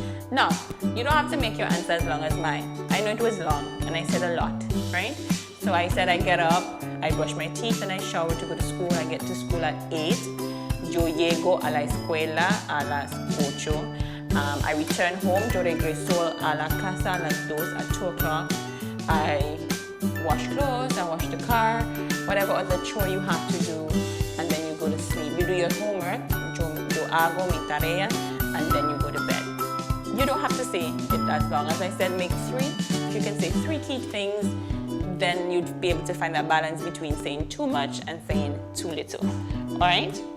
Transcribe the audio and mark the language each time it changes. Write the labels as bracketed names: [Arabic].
[English] Now, you don't have to make your answer as long as mine. I know it was long and I said a lot, right? So I said I get up, I brush my teeth and I shower to go to school. I get to school at 8. [Spanish] Yo llego a la escuela a las 8. [English] I return home. [Spanish] Yo regreso a la casa a las 2 [English] at 2 o'clock. I wash clothes, I wash the car, whatever other chore you have to do, and then you go to sleep. You do your homework, [Spanish] yo hago mi tarea, [English] and then you go to bed. You don't have to say it as long. As I said, make 3. If you can say 3 key things, then you'd be able to find that balance between saying too much and saying too little. All right?